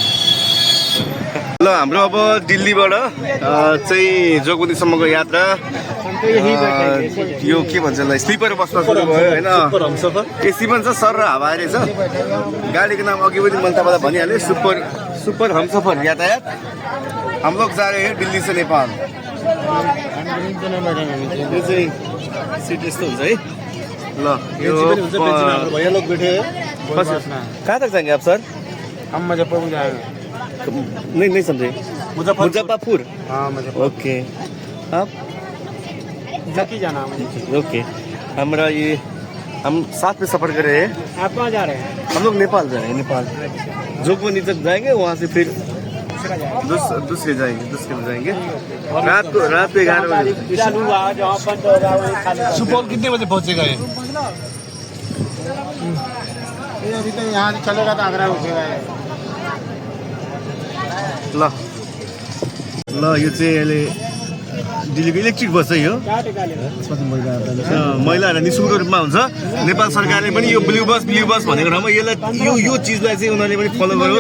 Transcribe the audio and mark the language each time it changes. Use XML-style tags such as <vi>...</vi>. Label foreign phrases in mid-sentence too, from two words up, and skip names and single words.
<ne>ल हाम्रो अब दिल्लीबाट चाहिँ जोगबनीसम्मको यात्रा यो के भन्छ यसलाई, स्लिपर बसमा सुरु भयो होइन। एसी पनि छ, सर र हावा रहेछ। गाडीको नाम अघि पनि मैले तपाईँलाई भनिहालेँ, सुपर हमसफर यातायात।</ne> <hi>हम लोग जा रहे हैं दिल्ली से नेपाल।</hi> <ne>यो चाहिँ सिट यस्तो हुन्छ है। ल यो</ne> <hi>भैया लोग बैठे हैं। कहाँ तक जाएंगे आप सर? हम मुजफ्फरपुर जाएंगे। नहीं समझे। मुजफ्फरपुर। हाँ मुजफ्फरपुर। ओके, आप जकी जाना मुझे। ओके। हमारा ये हम साथ में सफर कर रहे हैं। आप कहाँ जा रहे हैं? हम लोग नेपाल जा रहे हैं। नेपाल जोगबनी तक जाएंगे, वहाँ से फिर दूसरे जाएंगे। रात को 11 बजे। सुपौल कितने बजे पहुँचेगा ये? अभी तो यहाँ से चलेगा तो आगरा रुकेगा ये।</hi> <ne>ल यो चाहिँ अहिले दिल्लीको इलेक्ट्रिक बस है यो। महिलाहरू निःशुल्क रूपमा हुन्छ। नेपाल सरकारले पनि यो ब्लू बस भनेको ठाउँमा यसलाई यो चिजलाई चाहिँ उनीहरूले पनि फलो गरोस्।</ne>